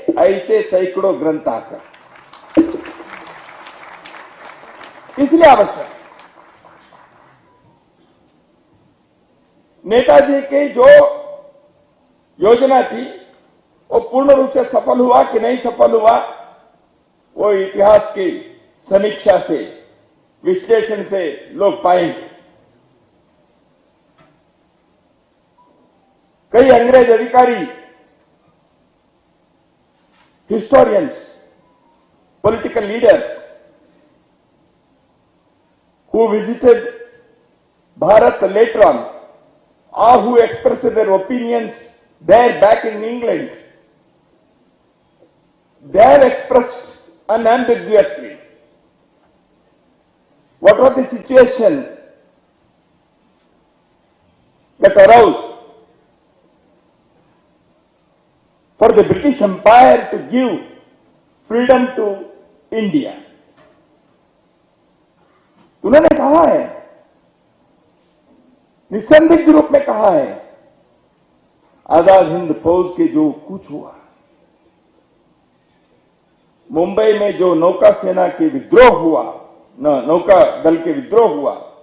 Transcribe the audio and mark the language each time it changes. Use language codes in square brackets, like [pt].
[hi] ऐसे सैकड़ों ग्रंथ आकर इसलिए आवश्यक नेताजी की जो योजना थी वो पूर्ण रूप से सफल हुआ कि नहीं सफल हुआ, वो इतिहास की समीक्षा से, विश्लेषण से लोग पाएंगे। कई अंग्रेज अधिकारी, [en] historians, political leaders who visited Bharat later on, or who expressed their opinions there back in England, they have expressed unambiguously what was the situation that arose for the British Empire to give freedom to India. [hi] उन्होंने कहा है, निसंदिग्ध रूप में कहा है, आजाद हिंद फौज के जो कुछ हुआ, मुंबई में जो नौका सेना के विद्रोह हुआ, नौका दल के विद्रोह हुआ,